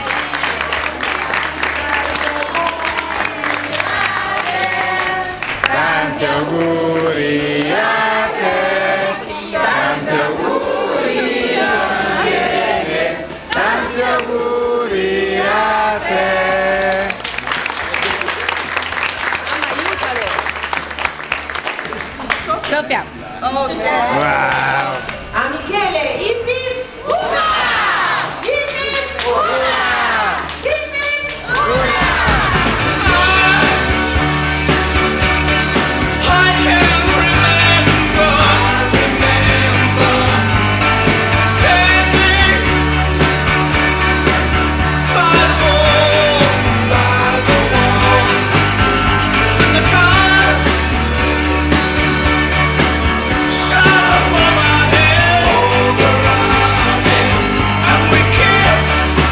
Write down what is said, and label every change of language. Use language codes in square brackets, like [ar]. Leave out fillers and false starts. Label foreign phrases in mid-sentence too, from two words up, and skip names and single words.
[it] Tanti auguri a te, tanti auguri a te, tanti auguri a te. Sofia. Ok. Wow! A Michele, hip hip, ura! Hip hip, ura! Hip hip, ura! [en] I can remember standing by the wall, and the gods shot above our heads, and we kissed.